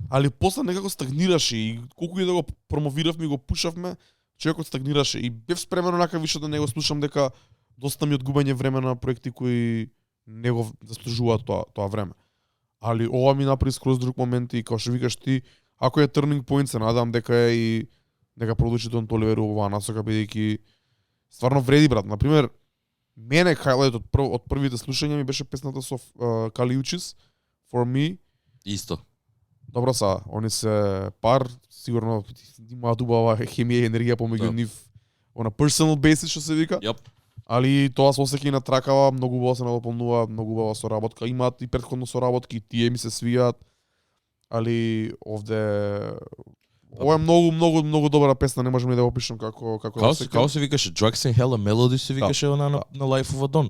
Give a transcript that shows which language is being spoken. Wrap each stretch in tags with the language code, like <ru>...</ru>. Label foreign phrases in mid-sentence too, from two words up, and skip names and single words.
<mk>Али после некако стагнираше и колку и да го промовиравме и го пушавме, човекот стагнираше и бев спремен онака више да не го слушам дека доста ми одгубање време на проекти кои не го заслужуваат тоа време. Али ова ми направи скроз друг момент и како што викаш ти, ако е</mk> <en>turning point,</en> <mk>се надам дека е и дека продолжи Дон Толивер оваа насока, бидејќи стварно вреди, брат. Например, мене хайлайт од првите слушања ми беше песната со Кали Учис, For Me. Исто. Добро са, они се пар, сигурно имаат убава хемија и енергија помеѓу нив</mk> <en>on a personal basis,</en> <mk>што се вика. Yep. Али тоа се осеќа и на тракава, многу убаво се надополнува, многу убава соработка. Имаат и претходно соработки, и тие ми се свијаат. Али овде ова е многу добра песна, не можам ни да го опишам како Како се викаше Drugs and Hella Melody се викаше на Life of a Don.</mk>